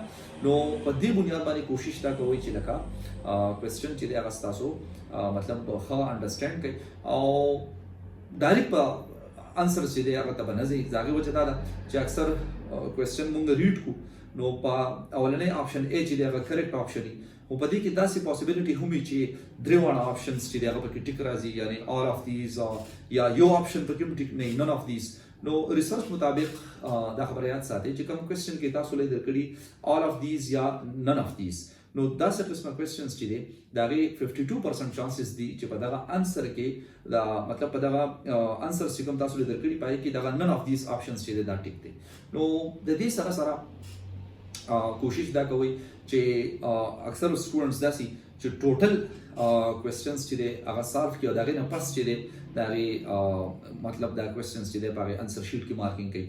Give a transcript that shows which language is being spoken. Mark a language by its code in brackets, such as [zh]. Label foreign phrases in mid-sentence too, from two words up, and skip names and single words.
[ps] نو په دې بنیاد باندې کوشش دا کوئ چې لکه کوېسچن چې دی هغه ستاسو مطلب ښه انډرسټینډ کړئ او ډایرکټ به انسر چې دی هغه ته به نه ځئ. د هغې وجه دا ده چې اکثر کوېسچن مونږ ریډ کړو نو په اولنۍ آپشن A چې دی هغه [en] correct option [ps] وي، خو په دې کې داسې پاسبلیټي هم وي چې درې واړه آپشنز چې دی هغه پکې ټیک راځي، یعنی [en] all of these [ps] یا یو آپشن پکې هم ټیک نه وي، [en] none of these. [ps] نو ریسرچ مطابق دا خبره یاد ساتئ چې کوم کوېسچن کې تاسو له درکړي [en] all of these [ps] یا [en] none of these, [ps] نو داسې قسمه کوېسچنز چې دی د هغې 52% چانسز دي چې په دغه انسر کې دا مطلب په دغه انسر چې کوم تاسو له درکړي په هغې کې دغه [en] none of these options [ps] چې دی دا ټیک دی. نو د دې سره سره کوشش دا کوئ چې اکثر سټوډنټس داسې چې [en] total questions [ps] چې دی هغه سالو کړي او د هغې نه پس چې دی د هغې مطلب دا کوېسچنز چې دی په هغې [en] answer sheet [ps] کې مارکینګ کوي.